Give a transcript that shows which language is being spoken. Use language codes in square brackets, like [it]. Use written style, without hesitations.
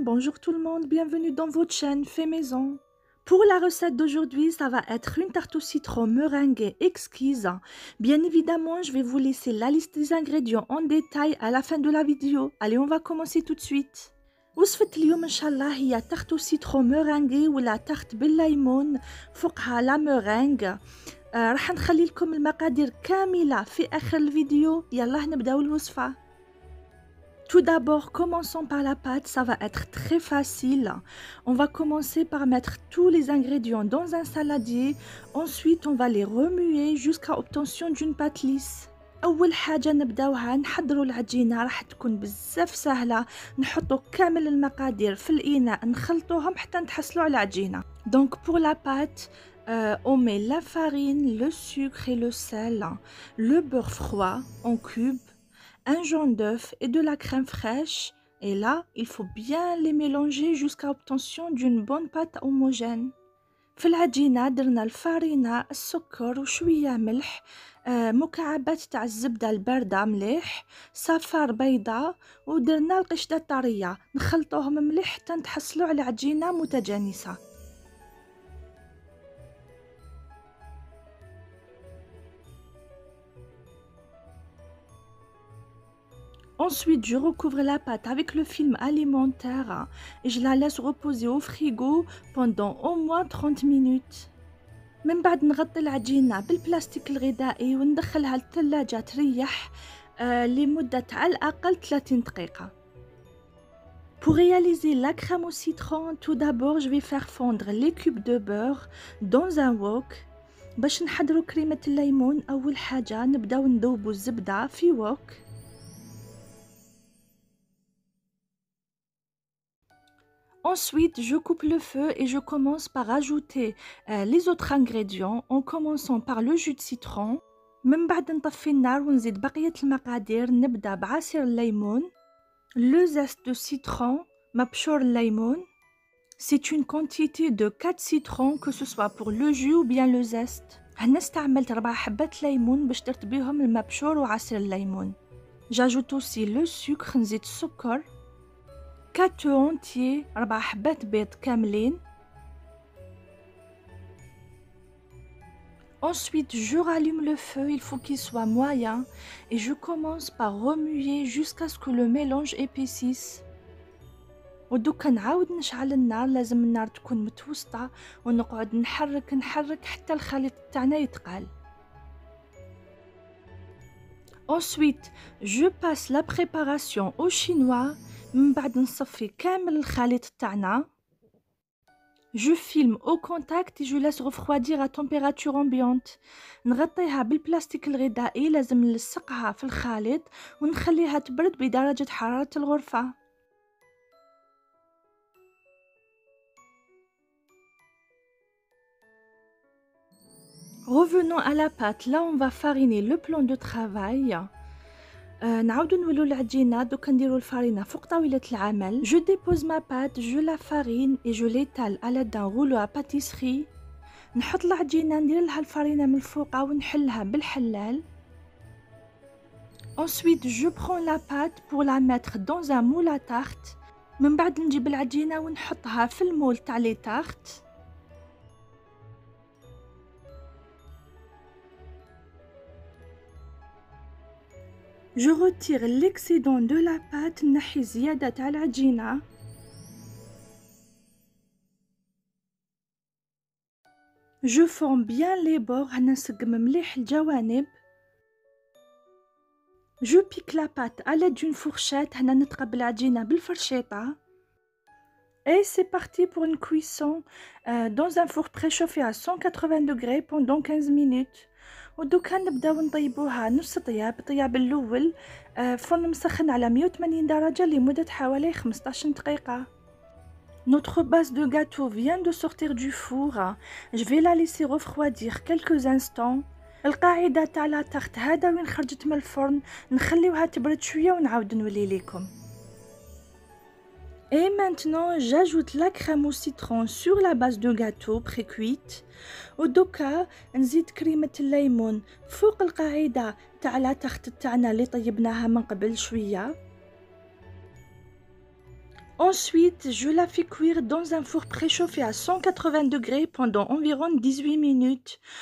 [fr] Bonjour tout le monde, bienvenue dans votre chaîne Fait Maison. Pour la recette d'aujourd'hui, ça va être une tarte au citron meringuée exquise. Bien évidemment, je vais vous laisser la liste des ingrédients en détail à la fin de la vidéo. Allez, on va commencer tout de suite. [ar] وصفة اليوم إن شاء الله هي تارت سيترون مورانغي ولا تارت بالليمون فوقها لا مورانغ. راح نخلي لكم المقادير كاملة في آخر الفيديو. يلا نبداو الوصفة. [fr] Tout d'abord, commençons par la pâte, ça va être très facile. On va commencer par mettre tous les ingrédients dans un saladier. Ensuite, on va les remuer jusqu'à obtention d'une pâte lisse. [ar] أول حاجة نبداوها نحضروا العجينة راح تكون بزاف سهلة. نحطوا كامل المقادير في الإناء نخلطوهم حتى نتحصلوا على العجينة. [fr] Donc pour la pâte, on met la farine, le sucre et le sel, le beurre froid en cubes, un jaune d'œuf et de la crème fraîche. Et là, il faut bien les mélanger jusqu'à obtention d'une bonne pâte homogène. [ar] في العجينة درنا الفارينة السكر وشوية ملح، مكعبات تاع الزبدة الباردة مليح، صفار بيضة، ودرنا القشطة الطرية. نخلطوهم مليح حتى نتحصلوا على عجينة متجانسة. [fr] Ensuite, je recouvre la pâte avec le film alimentaire et je la laisse reposer au frigo pendant au moins 30 minutes. [ar] من بعد نغطي العجينة بالبلاستيك الغذائي وندخلها للثلاجة تريح لمدة على الأقل 30 دقيقة. [fr] Pour réaliser la crème au citron, tout d'abord je vais faire fondre les cubes de beurre dans un wok. [ar] باش نحضروا كريمة الليمون أول حاجة نبداو نذوبوا الزبدة في وok. [fr] Ensuite, je coupe le feu et je commence par ajouter les autres ingrédients en commençant par le jus de citron. [ar] من بعد نطفي النار ونزيد بقية المقادير. نبدأ بعصير الليمون، [fr] le zeste de citron، [ar] مبشور الليمون. [fr] C'est une quantité de 4 citrons que ce soit pour le jus ou bien le zeste. [ar] هنا استعملت 4 حبات ليمون باش درت بيهم المبشور وعصير الليمون. [fr] J'ajoute aussi le sucre، [ar] نزيد السكر، [fr] 4 œufs entiers، [ar] 4 حبات بيض كاملين. [fr] Ensuite, je rallume le feu, il faut qu'il soit moyen et je commence par remuer jusqu'à ce que le mélange épaississe. [ar] ودوكا نعاود نشعل النار، لازم النار تكون متوسطة ونقعد نحرك حتى الخليط تاعنا يتقال. [fr] Ensuite, je passe la préparation au chinois. [ar] من بعد نصفي كامل الخليط تاعنا. [fr] Je filme au contact et je laisse refroidir à température ambiante. [ar] نغطيها بالبلاستيك الغذائي، لازم نلصقها في الخليط ونخليها تبرد بدرجة حرارة الغرفة. [fr] Revenons à la pâte. Là, on va fariner le plan de travail. [ar] نعاودو نولو العجينة. دوكا نديرو الفارينة فوق طاولة العمل. [fr] Je dépose ma pâte, je la farine et je l'étale à l'aide d'un rouleau à pâtisserie. [ar] نحط العجينة ندير لها الفارينة من الفوق ونحلها بالحلال. [fr] Ensuite, je prends la pâte pour la mettre dans un moule à tarte. [ar] من بعد نجيب العجينة ونحطها في المول تاع لي تارت. [fr] Je retire l'excédent de la pâte. [ar] نحي زيادة تاع العجينة. [fr] Je forme bien les bords. [ar] هنا نسقم مليح الجوانب. [fr] Je pique la pâte à l'aide d'une fourchette. [ar] هنا نتقبل العجينة بالفرشيطة. [fr] Et c'est parti pour une cuisson dans un four préchauffé à 180 degrés pendant 15 minutes. [ar] ودوكا نبداو نطيبوها نص طياب الاول. فرن مسخن على 180 درجة لمدة حوالي 15 دقيقة. [fr] Notre base de gâteau vient de sortir du four. Je vais la laisser refroidir quelques instants. [ar] القاعدة تاع لا تارت هذا وين خرجت من الفرن، نخليوها تبرد شوية ونعاود نولي لكم. [fr] Et maintenant, j'ajoute la crème au citron sur la base de gâteau pré-cuite. [ar] ودوكا نزيد كريمة الليمون فوق القاعدة تاع لا تخت تاعنا اللي طيبناها من قبل شوية. [fr] Ensuite, je la fais cuire dans un four préchauffé à 180 degrés pendant environ 18 minutes.